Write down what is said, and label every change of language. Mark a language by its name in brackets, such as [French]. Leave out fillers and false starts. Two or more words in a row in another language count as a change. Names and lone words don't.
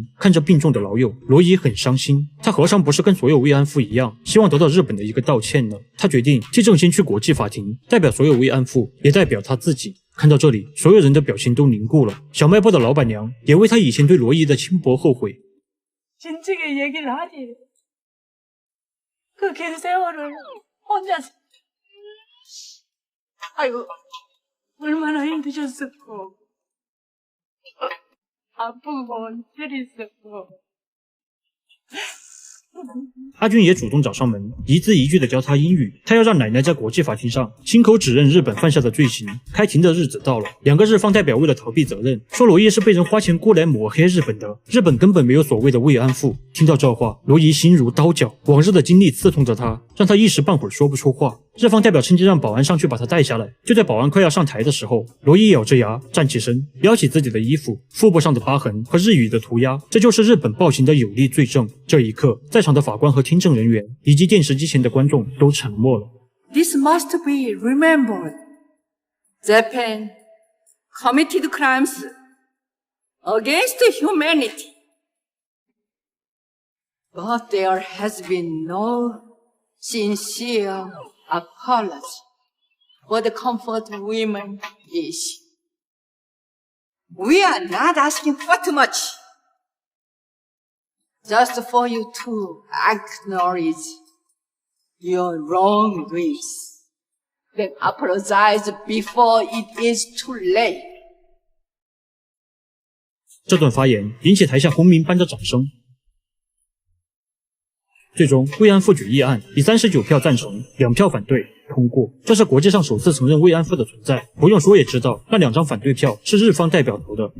[Chinese] 看着病重的老友，罗伊很伤心。他何尝不是跟所有慰安妇一样，希望得到日本的一个道歉呢？他决定替郑兴去国际法庭，代表所有慰安妇，也代表他自己。看到这里，所有人的表情都凝固了。小卖部的老板娘也为他以前对罗伊的轻薄后悔。 [Korean] 진즉에 얘기를 하지. 그 긴 세월을 혼자서. 아이고, 얼마나 힘드셨었고, 아픈 건 때렸었고. [Chinese] 阿俊也主动找上门，一字一句的教他英语。他要让奶奶在国际法庭上亲口指认日本犯下的罪行。开庭的日子到了，两个日方代表为了逃避责任，说罗伊是被人花钱雇来抹黑日本的，日本根本没有所谓的慰安妇。听到这话，罗伊心如刀绞，往日的经历刺痛着他，让他一时半会儿说不出话。日方代表趁机让保安上去把他带下来。就在保安快要上台的时候，罗伊咬着牙站起身，撩起自己的衣服，腹部上的疤痕和日语的涂鸦，这就是日本暴行的有力罪证。这一刻，在场的法官和听证人员以及电视机前的观众都沉默了。 [English] This must be remembered. Japan committed crimes against humanity. But there has been no sincere apology for the comfort of women issue. We are not asking for too much. Just for you to acknowledge your wrongdoings, then apologize before it is too late. [Chinese] 这段发言引起台下轰鸣般的掌声。最终，慰安妇决议案以39票赞成、2票反对通过，这是国际上首次承认慰安妇的存在。不用说也知道，那2张反对票是日方代表投的。